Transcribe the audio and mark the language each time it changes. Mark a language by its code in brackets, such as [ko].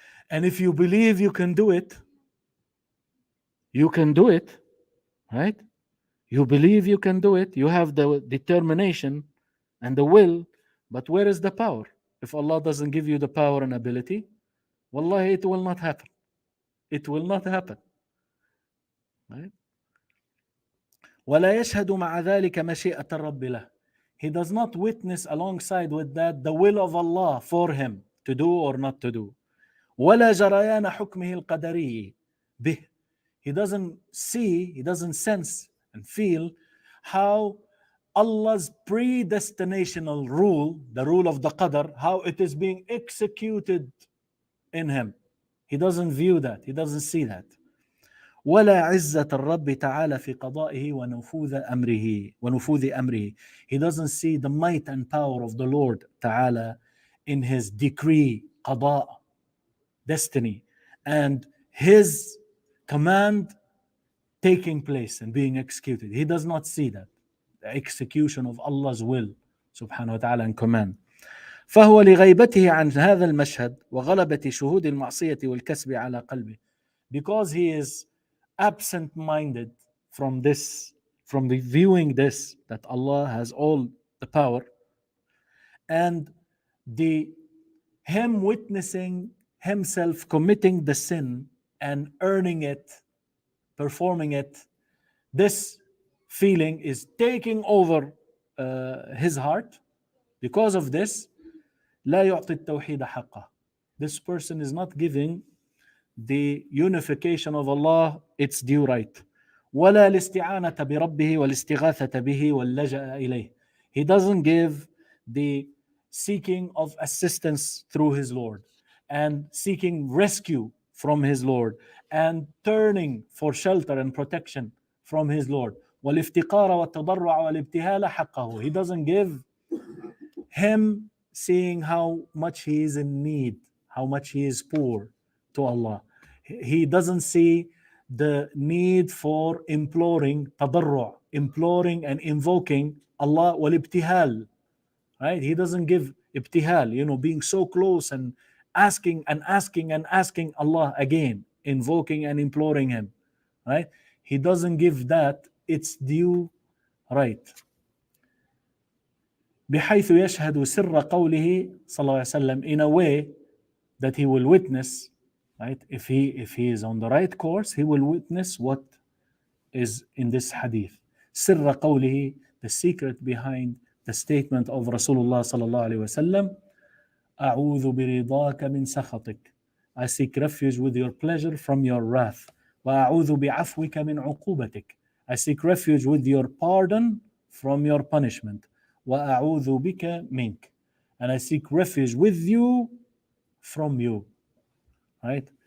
[en] And if you believe you can do it, you can do it. Right? You believe you can do it. You have the determination and the will. But where is the power? If Allah doesn't give you the power and ability, wallahi, it will not happen. It will not happen. Right? [ar] ولا يشهد مع ذلك مشيئة الرب له. [en] He does not witness alongside with that the will of Allah for him to do or not to do. [ar] ولا جريان حكمه القدري به. [en] He doesn't see, he doesn't sense and feel how Allah's predestinational rule, the rule of the qadr, how it is being executed in him. He doesn't view that. He doesn't see that. [ar] ولا عزة الرب تعالى في قضائه ونفوذ أمره. [en] He doesn't see the might and power of the Lord تعالى in his decree, قضاء, destiny, and his command taking place and being executed. He does not see that. The execution of Allah's will سبحانه وتعالى and command. [ar] فهو لغيبته عن هذا المشهد وغلبة شهود المعصية والكسب على قلبه. [en] Because he is absent-minded from this, from the viewing this, that Allah has all the power, and him witnessing himself committing the sin and earning it, performing it, this feeling is taking over his heart. Because of this, [ar] لا يعطي التوحيد حقه. [en] This person is not giving the unification of Allah its due right. [ar] ولا الاستعانة بربه والاستغاثة به واللجأ إليه. [en] He doesn't give the seeking of assistance through his Lord and seeking rescue from his Lord and turning for shelter and protection from his Lord. [ar] والافتقار والتضرع والابتهال حقه. [en] He doesn't give him seeing how much he is in need, how much he is poor to Allah. He doesn't see the need for imploring, tadarru', imploring and invoking Allah wal-ibtihal. Right? He doesn't give ibtihal, being so close and asking and asking and asking Allah again, invoking and imploring him. Right? He doesn't give that its due right. [ar] بحيث يشهد سر قوله صلى الله عليه وسلم, [en] in a way that he will witness, right? If he is on the right course, he will witness what is in this hadith. [ar] سر قوله, [en] the secret behind the statement of Rasulullah [ar] صلى الله عليه وسلم, أعوذ برضاك من سخطك. [en] I seek refuge with your pleasure from your wrath. [ar] وأعوذ بعفوك من عقوبتك. [en] I seek refuge with your pardon from your punishment. [ar] وأعوذ بك منك. [en] And I seek refuge with you from you. Right?